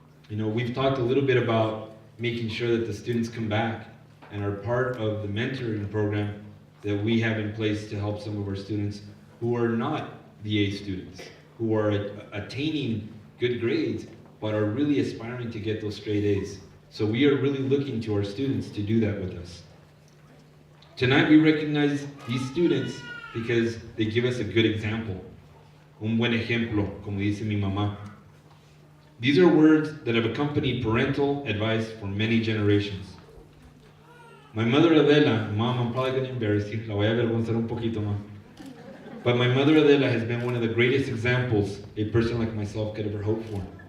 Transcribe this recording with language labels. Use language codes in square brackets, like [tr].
[en] You know, we've talked a little bit about making sure that the students come back and are part of the mentoring program that we have in place to help some of our students who are not the A students, who are attaining good grades, but are really aspiring to get those straight A's. So we are really looking to our students to do that with us. Tonight we recognize these students because they give us a good example. [es] Un buen ejemplo, como dice mi mamá. [en] These are words that have accompanied parental advice for many generations. My mother Adela, Mom, I'm probably going to embarrass you, [es] la voy a avergonzar un poquito más. [en] But my mother Adela has been one of the greatest examples a person like myself could ever hope for.